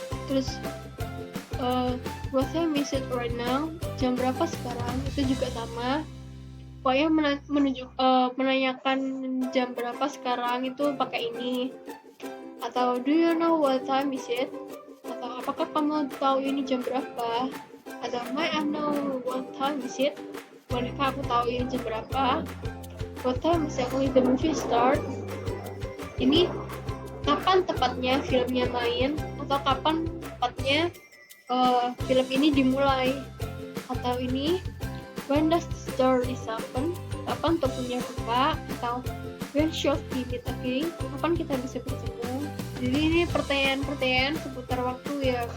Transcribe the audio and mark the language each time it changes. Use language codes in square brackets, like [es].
[en] Terus what time is it right now? [id] Jam berapa sekarang? Itu juga sama. Pokoknya menanyakan jam berapa sekarang itu pakai ini. [en] Atau do you know what time is it? [id] Atau apakah kamu tahu ini jam berapa? [en] Atau may I know what time is it? [id] Bolehkah aku tahu ini jam berapa? [en] What time exactly the movie start? [id] Ini kapan tepatnya filmnya main? Atau kapan tepatnya film ini dimulai? [en] Atau ini when does the story happen? [id] Kapan tokonya buka? [en] Atau when shall we meet again? [id] Kapan kita bisa bertemu? Jadi ini pertanyaan-pertanyaan seputar waktu ya.